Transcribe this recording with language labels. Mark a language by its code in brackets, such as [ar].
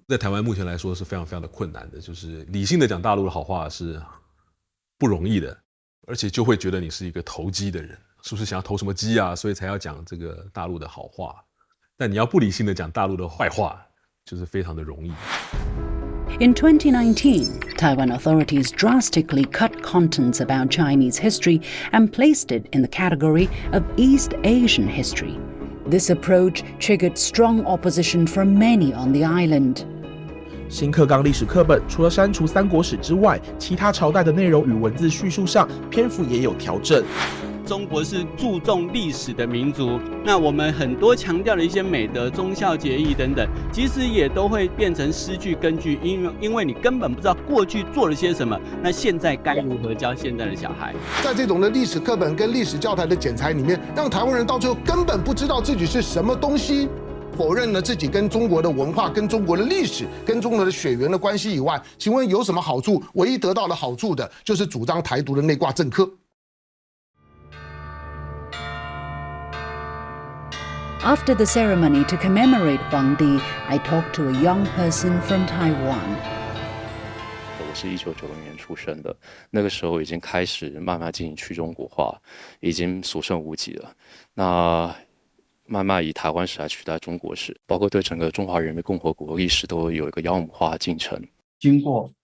[zh] 在台湾目前来说是非常非常的困难的，就是理性的讲大陆的好话是不容易的，而且就会觉得你是一个投机的人，是不是想要投什么机啊？所以才要讲这个大陆的好话。但你要不理性的讲大陆的坏话，就是非常的容易。 [en] In 2019, Taiwan authorities drastically cut contents about Chinese history and placed it in the category of East Asian history. This approach triggered strong opposition from many on the island. [zh] 新课纲历史课本除了删除三国史之外，其他朝代的内容与文字叙述上篇幅也有调整。中国是注重历史的民族，那我们很多强调的一些美德、忠孝节义等等，其实也都会变成失去根据，因为你根本不知道过去做了些什么，那现在该如何教现在的小孩？在这种的历史课本跟历史教材的剪裁里面，让台湾人到最后根本不知道自己是什么东西。否认了自己跟中国的文化、跟中国的历史、跟中国的血缘的关系以外，请问有什么好处？唯一得到的好处的就是主张台独的内挂政客。 [en] After the ceremony to commemorate Huangdi, I talked to a young person from Taiwan. [zh] 我是1990年出生的，那个时候已经开始慢慢进行去中国化，已经所剩无几了。那慢慢以台湾史来取代中国史，包括对整个中华人民共和国历史都有一个妖魔化进程。经过